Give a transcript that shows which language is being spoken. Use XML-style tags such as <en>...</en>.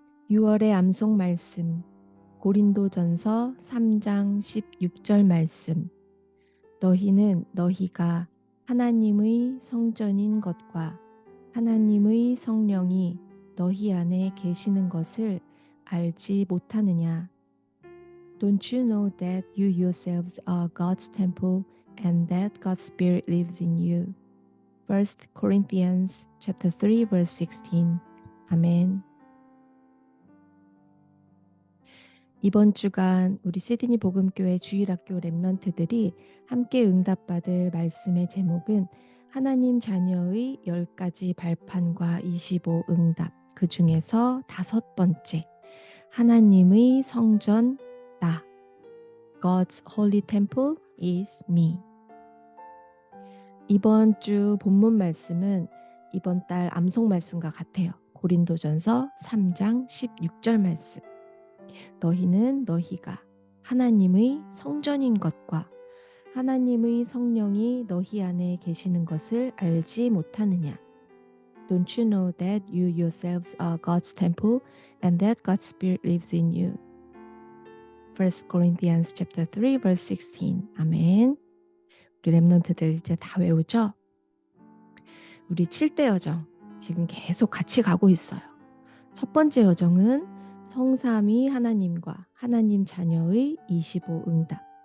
<ko>6월의 암송 말씀 고린도전서 3장 16절 말씀. 너희는 너희가 하나님의 성전인 것과 하나님의 성령이 너희 안에 계시는 것을 알지 못하느냐?</ko> <en>Don't you know that you yourselves are God's temple and that God's Spirit lives in you? 1 Corinthians chapter 3 verse 16. 아멘.</en> <ko>이번 주간 우리 시드니 복음교회 주일학교 랩넌트들이 함께 응답받을 말씀의 제목은 하나님 자녀의 10가지 발판과 25 응답, 그 중에서 5번째, 하나님의 성전 나,</ko> <en>God's holy temple is me.</en> <ko>이번 주 본문 말씀은 이번 달 암송 말씀과 같아요. 고린도전서 3장 16절 말씀. 너희는 너희가 하나님의 성전인 것과 하나님의 성령이 너희 안에 계시는 것을 알지 못하느냐?</ko> <en>Don't you know that you yourselves are God's temple and that God's Spirit lives in you? 1 Corinthians chapter 3 verse 16. 아멘.</en> <ko>우리 랩런트들 이제 다 외우죠? 우리 7대 여정 지금 계속 같이 가고 있어요. 첫 번째 여정은 성삼위 하나님과 하나님 자녀의 25 응답.</ko>